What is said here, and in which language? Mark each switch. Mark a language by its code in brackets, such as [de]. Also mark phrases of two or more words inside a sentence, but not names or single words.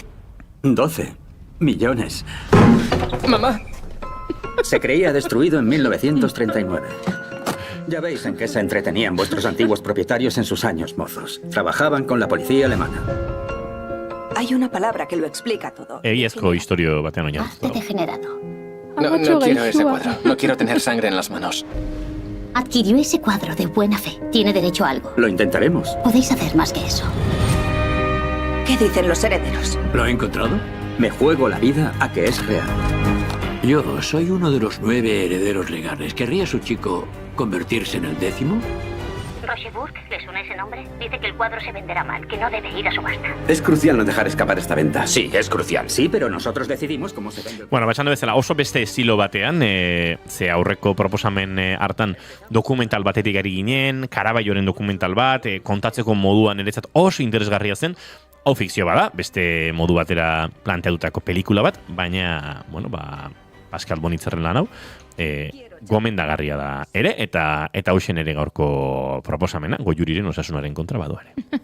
[es] 12 millones. Mamá. Se creía destruido en 1939. Ya veis en qué se entretenían vuestros antiguos propietarios en sus años mozos. Trabajaban con la policía alemana. Hay una palabra que lo explica todo. [eu] Egiazko historio batean oinarritua. [es] Hazte degenerado. No quiero ese cuadro. No quiero tener sangre en las manos. Adquirió ese cuadro de buena fe. Tiene derecho a algo. Lo intentaremos. Podéis hacer más que eso. ¿Qué dicen los herederos? ¿Lo he encontrado? Me juego la vida a que es real. Yo soy uno de los 9 herederos legales. ¿Querría su chico convertirse en el 10º? Rocheburg, ¿le suena ese nombre? Dice que el cuadro se venderá mal, que no debe ir a subasta. Es crucial no dejar escapar esta venta. Sí, es crucial. Sí, pero nosotros decidimos cómo se vende. [eu] Bueno, batxando bezala, oso beste estilo batean, ze aurreko proposamen hartan dokumental batetik ari ginen, Karabaioren dokumental bat, kontatzeko moduan eretzat oso interesgarria zen. Hau fikzio bada, beste modu batera planteatutako pelikula bat, baina, bueno, Pascal Bonitzerren lan hau, gomendagarria da ere, eta hausen ere gaurko proposamena, Goiuriren osasunaren kontra badu ere.